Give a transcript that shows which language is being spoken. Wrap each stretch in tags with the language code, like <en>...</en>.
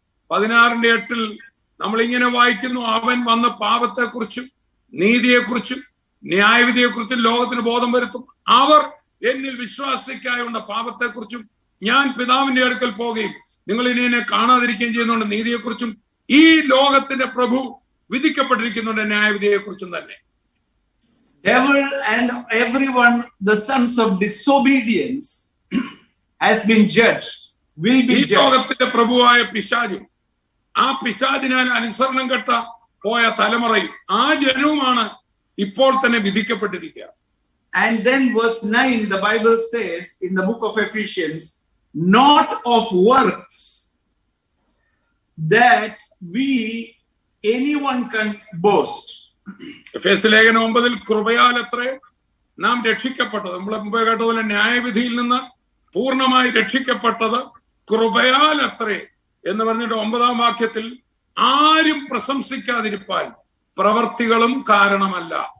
<ml>16:8 നമ്മൾ ഇങ്ങനെ വായിക്കുന്നു, അവൻ വന്ന് പാപത്തെക്കുറിച്ചും നീതിയെക്കുറിച്ചും ന്യായവിധിയെക്കുറിച്ചും ലോകത്തിന് ബോധം വരുത്തും. അവർ എന്നിൽ വിശ്വാസിക്കായുള്ള പാപത്തെക്കുറിച്ചും ഞാൻ പിതാവിന്റെ അടുക്കൽ പോവുകയും നിങ്ങൾ ഇനി എന്നെ കാണാതിരിക്കുകയും ചെയ്യുന്നുണ്ട് നീതിയെക്കുറിച്ചും ഈ ലോകത്തിന്റെ പ്രഭു വിധിക്കപ്പെട്ടിരിക്കുന്നുണ്ട് ന്യായവിധിയെക്കുറിച്ചും തന്നെ.</ml> <en>Devil and everyone, the sons of disobedience, has been judged, will be judged.</en> <ml>ഈ ലോകത്തിന്റെ പ്രഭുവായ പിശാചും ആ പിശാചിനാൽ അനുസരണം കെട്ട പോയ തലമുറയും ആ ജനവുമാണ് ഇപ്പോൾ തന്നെ വിധിക്കപ്പെട്ടിരിക്കുക.</ml> <en>And then verse 9, the Bible says in the book of Ephesians, not of works that anyone can boast.</en> <ml>എഫേസ്യ ലേഖനം 9 കൃപയാലത്രേ നാം രക്ഷിക്കപ്പെട്ടത്. നമ്മൾ മുമ്പേ കേട്ടതുപോലെ ന്യായവിധിയിൽ നിന്ന് പൂർണ്ണമായി രക്ഷിക്കപ്പെട്ടത് കൃപയാലത്രേ എന്ന് പറഞ്ഞിട്ട് 9-ാം വാക്യത്തിൽ ആരും പ്രശംസിക്കാതിരിപ്പാൻ പ്രവർത്തികളും കാരണമല്ല.</ml>